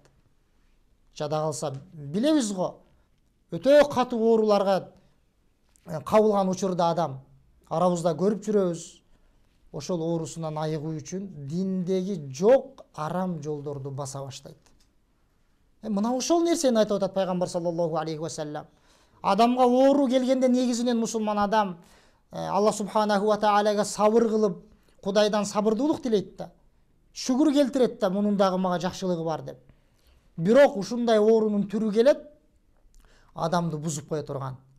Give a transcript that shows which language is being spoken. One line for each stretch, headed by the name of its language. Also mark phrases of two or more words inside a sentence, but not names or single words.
Kyrgyz: Жада калса билебиз го, өтө катуу ооруларга кабылган учурда адам арабызда көрүп жүрөбүз. Ошол оорусунан айыгуу үчүн диндеги жок арам жолдорду баса баштайт. Мына ошол нерсени айтып атат пайгамбар
Arabic: صلى الله عليه وسلم.
Kyrgyz: Адамга оору келгенде негизинен мусулман адам
Arabic: الله سبحانه وتعالى
Kyrgyz: сабыр кылып, Кудайдан сабырдуулук тилейт да, шүгүр келтирет да, мунун дагы мага жакшылыгы бар деп. Бирок ушундай оорунун түрү келет, адамды бузуп кое турган.